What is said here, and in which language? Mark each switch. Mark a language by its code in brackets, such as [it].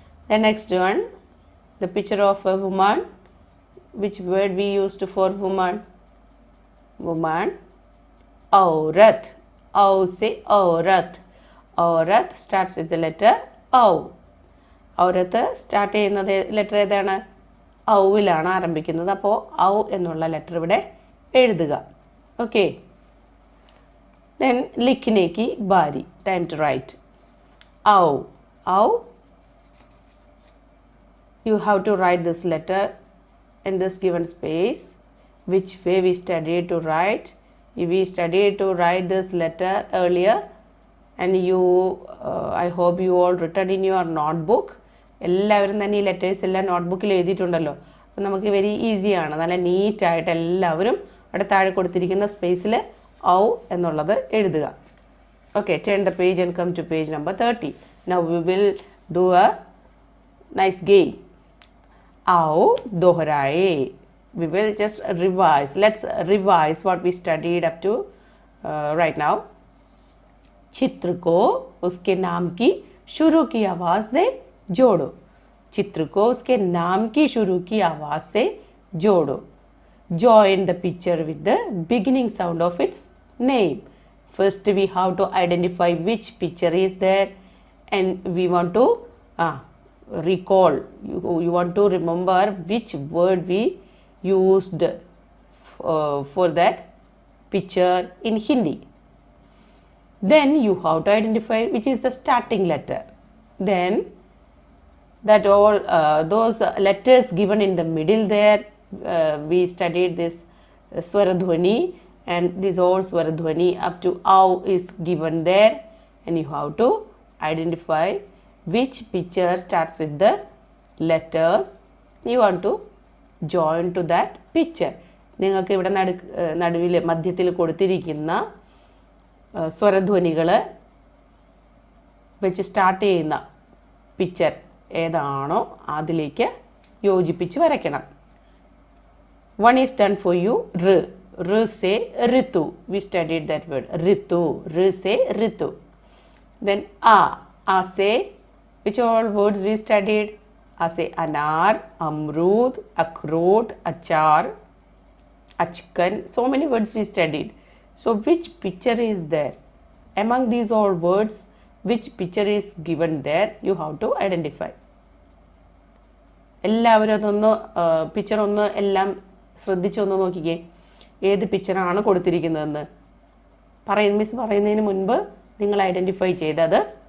[en] The next one, the picture of a woman. Which word we used for woman? Woman. Aurat. Au say aurat. Aurat starts with the letter O. [ml] ഔറത്ത് start ചെയ്യുന്നത് letter ഏതാണ്? ഔവിലാണ് ആരംഭിക്കുന്നത്. അപ്പോൾ ഔ എന്നുള്ള letter ഇവിടെ എഴുതുക. [en] Okay. Then [hi] ലിഖ്നെ Ki Barry. [en] Time to write. ഔ. ഔ. You have to write this letter in this given space. Which way we studied to write? We studied to write this letter earlier, and you I hope you all written in your notebook. [ml] എല്ലാവരും തന്നെ ഈ letters എല്ലാം നോട്ട്ബുക്കിൽ എഴുതിയിട്ടുണ്ടല്ലോ. അപ്പോൾ നമുക്ക് very ഈസിയാണ്. നല്ല നീറ്റായിട്ട് എല്ലാവരും അവിടെ താഴെ കൊടുത്തിരിക്കുന്ന സ്പേസിൽ ഔ എന്നുള്ളത് എഴുതുക. [en] Okay. Turn the page and come to page number 30. Now we will do a nice game. [hi] ഔ ദോഹരായേ. [en] We will just revise. Let's revise what we studied up to right now. [hi] चित्र को उसके नाम की शुरू की आवाज़ से जोड़ो. चित्र को उसके नाम की शुरू की आवाज़ से जोड़ो. [en] Join the picture with the beginning sound of its name. First we have to identify which picture is there, and we want to recall. You want to remember which word we used for that picture in Hindi. Then you have to identify which is the starting letter. Then that all those letters given in the middle there, we studied this swaradhwani, and this all swaradhwani up to au is given there, and you have to identify which picture starts with the letters you want to join to that picture. [ml] നിങ്ങൾക്ക് ഇവിടെ നടുവിൽ മധ്യത്തിൽ കൊടുത്തിരിക്കുന്ന സ്വരധ്വനികൾ വെച്ച് start ചെയ്യുന്ന picture ഏതാണോ അതിലേക്ക് യോജിപ്പിച്ച് വരയ്ക്കണം. [en] One is done for you. R say Ritu. We studied that word. Ritu. R say Ritu. Then A say, which all words we studied? A say Anar, Amrud, Akhroot, Achar, Achkan. So many words we studied. So which picture is there? Among these all words, which picture is given there? You have to identify. [ml] എല്ലാവരും അതൊന്ന് picture ഒന്ന് എല്ലാം ശ്രദ്ധിച്ചൊന്ന് നോക്കിക്കേ, ഏത് പിക്ചറാണ് കൊടുത്തിരിക്കുന്നതെന്ന്. Miss പറയുന്നതിന് മുൻപ് നിങ്ങൾ identify ചെയ്തത്.